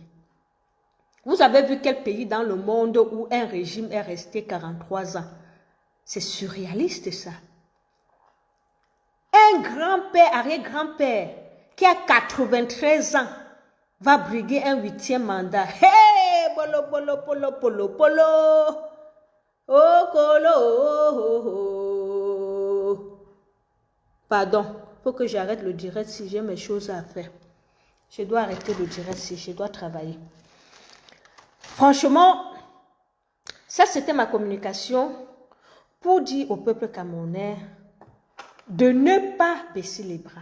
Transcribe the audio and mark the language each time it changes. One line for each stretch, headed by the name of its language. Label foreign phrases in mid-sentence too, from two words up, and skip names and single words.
French: Vous avez vu quel pays dans le monde où un régime est resté 43 ans? C'est surréaliste ça. Un grand-père, arrière-grand-père, qui a 93 ans, va briguer un 8e mandat. Hey, bolo, bolo, polo, polo, polo. Oh, colo, oh, oh, oh. Pardon, il faut que j'arrête le direct si j'ai mes choses à faire. Je dois arrêter le direct si je dois travailler. Franchement, ça c'était ma communication pour dire au peuple camerounais de ne pas baisser les bras.